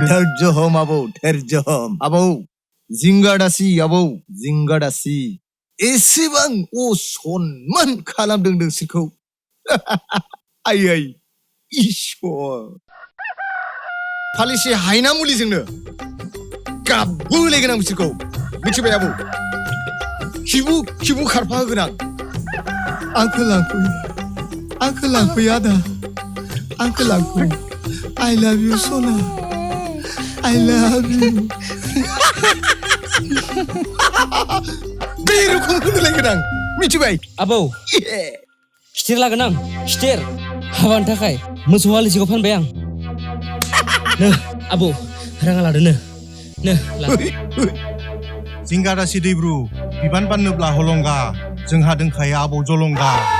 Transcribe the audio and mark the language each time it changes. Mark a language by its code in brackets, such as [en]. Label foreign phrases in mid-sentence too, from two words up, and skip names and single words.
[brx] धैर्य हम आबौ धैर्य हम आबौ जिंगा दासि आबौ जिंगा दासि एसेबां असनमान खालामदों नोंसोरखौ आयै इसर फालिसे हायना मुलिजोंनो गाबहोलायगोन आं बिसोरखौ मिथिबाय आबौ खिबु खारफा होगोन आंखौ लांफै आदा आंखौ लांफै [en] I love you Sona I love you [brx] बे रोखोम होनलायगोन आं मिथिबाय आबौ खिथेर लागोन आं खिथेर हाबानि थाखाय मोसौ हालिसेखौ फानबाय आं नो आबौ राङा लादो नो जिंगा दासि दैब्रु बिबान बाननोब्ला हलंगा जोंहा दोंखायो आबौ जलंगा